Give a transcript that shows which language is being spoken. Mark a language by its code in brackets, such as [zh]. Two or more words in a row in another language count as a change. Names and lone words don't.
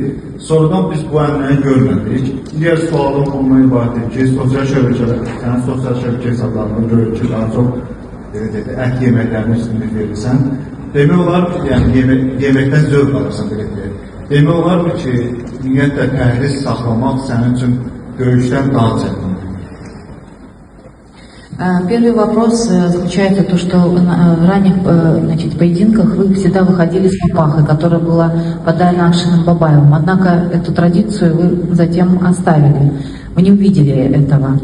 [az] Sonradan biz bu əmrəni görmədik. Digər sualım ondan ibarətdir ki, sosial şəbəkələr, sənin sosial şəbəkə hesablarında görür ki, daha çox ət yeməklərini üstünlük verirsən. Demək olar ki, yəni yeməkdən zövq alırsan belə deyək. Demək olar ki, ümumiyyətlə pəhriz saxlamaq sənin üçün döyüşdən daha çətindir. [ru] Первый вопрос заключается в том, что в ранних поединках вы всегда выходили с папахой, которая была подарена Акшиным Бабаевым. Однако эту традицию вы затем оставили. Вы не увидели этого.